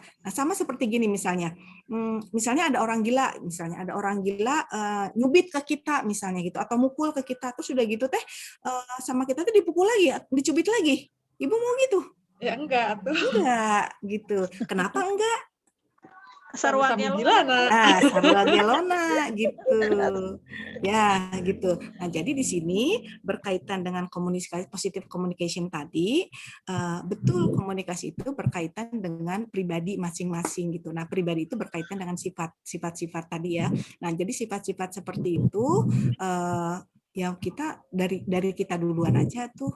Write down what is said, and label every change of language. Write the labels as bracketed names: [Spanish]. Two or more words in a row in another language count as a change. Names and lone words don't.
[Indonesian] Nah, sama seperti gini misalnya, misalnya ada orang gila, nyubit ke kita misalnya gitu, atau mukul ke kita, terus sudah gitu teh sama kita tuh dipukul lagi, dicubit lagi. Ibu mau gitu? Ya enggak tuh. Enggak gitu. Kenapa enggak? Sarwa Sami-sami gelona. gilana. [Sundanese] Sarwa gelona [Indonesian] gitu. Ya, gitu. Nah, jadi di sini berkaitan dengan komunikasi [English] positive communication [Indonesian] tadi, betul komunikasi itu berkaitan dengan pribadi masing-masing gitu. Nah, pribadi itu berkaitan dengan sifat-sifat tadi ya. Nah, jadi sifat-sifat seperti itu yang kita dari kita duluan aja tuh.